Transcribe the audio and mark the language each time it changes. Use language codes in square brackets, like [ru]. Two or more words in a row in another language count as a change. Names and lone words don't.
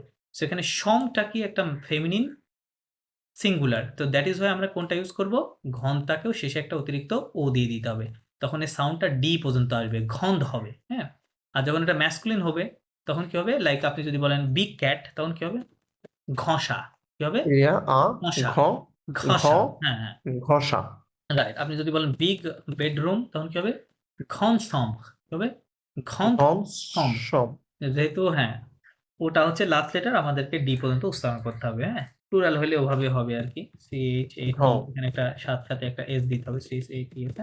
[bn] সেখানে সংটা কি একটা ফেমিনিন সিঙ্গুলার। তো [en] that is why [bn] আমরা কোনটা ইউজ করব? ঘন্টাকেও শেষে একটা অতিরিক্ত ও দিয়ে দিতে হবে। তখন এই সাউন্ডটা ডি পর্যন্ত আসবে, ঘন্দ হবে, হ্যাঁ? আর যখন এটা ম্যাসকুলিন হবে তখন কি হবে? লাইক আপনি যদি বলেন [en] big cat [bn] তখন কি হবে? ঘষা। কি হবে? [fr] il y a un [bn] ঘষা, [fr] grand [bn] ঘষা। হ্যাঁ, হ্যাঁ। [fr] grand chat [bn] রাইট। আপনি যদি বলেন [en] big bedroom [bn] তখন কি হবে? [fr] grande chambre. [bn] কি হবে? ঘন [fr] grande [bn] সম্ভ। [fr] chambre [bn] যেহেতু হ্যাঁ, ওটা হচ্ছে লাস্ট লেটার, আমাদেরকে ডি পর্যন্ত উচ্চারণ করতে হবে, হ্যাঁ? প্লুরাল হলে ওভাবে হবে আরকি। CHAT, [fr] grand [bn] এখানে একটা সাথে একটা এস দিতে হবে, CHAT এটা।